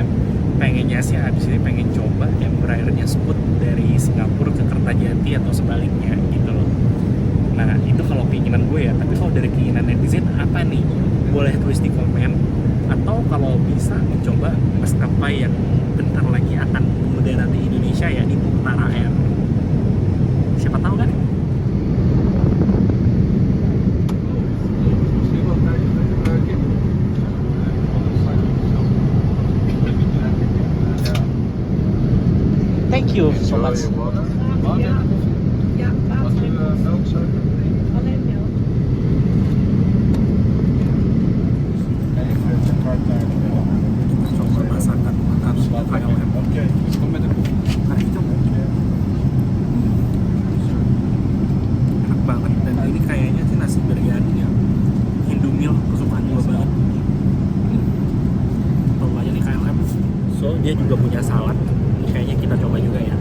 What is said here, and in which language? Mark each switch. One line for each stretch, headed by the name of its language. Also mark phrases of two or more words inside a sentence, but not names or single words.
Indonesian: Pengennya sih habis ini pengen coba Embraer-nya Scoot dari Singapura ke Kertajati atau sebaliknya gitu loh. Nah itu kalau keinginan gue ya, tapi kalau dari keinginan netizen apa nih? Boleh tulis di komen, atau kalau bisa mencoba maskapai yang bentar lagi akan mendarat di Indonesia, yakni Utara Air. Siapa tahu kan?
English: Thank you so much.
Dutch: Ja, alleen melk.
Indonesian: Coba masakan makan KLM.
Dutch: Oké, dus kom met de koek.
Indonesian: Nah itu enak banget, dan ini kayaknya sih nasi biryani ya, Indomie kesukaan gue banget. Coba aja nih KLM, so dia juga punya salad, kayaknya kita coba juga ya.